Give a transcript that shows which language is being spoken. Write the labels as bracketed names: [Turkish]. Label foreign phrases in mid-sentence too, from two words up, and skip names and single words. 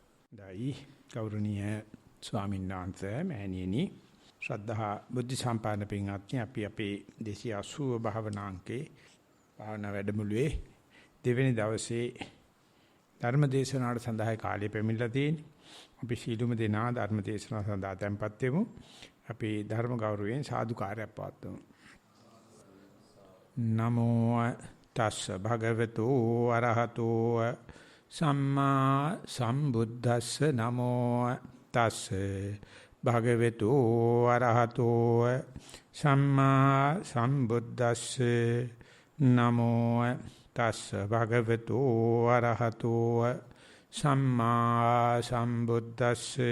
[Sinhala] දෛ ගෞරවනීය ස්වාමීන් වහන්සේ මෑණියනි ශ්‍රද්ධා බුද්ධ සම්පන්න පින්වත්නි අපි අපේ 280 භාවනාංකේ භාවනා වැඩමුළුවේ දෙවෙනි දවසේ ධර්ම දේශනාවට සඳහා කාලය පැමිණලා තියෙන්නේ. අපි සීලුම දෙනා ධර්ම දේශනාව සඳහා tempත් වෙමු. අපි ධර්ම ගෞරවයෙන් සාදුකාරයක් පවත්වමු. [Pali] නමෝ තස්ස භගවතු අරහතෝ සම්මා සම්බුද්දස්ස නමෝ තස්ස භගවතු අරහතෝ සම්මා සම්බුද්දස්ස නමෝ තස්ස භගවතු අරහතෝ සම්මා සම්බුද්දස්ස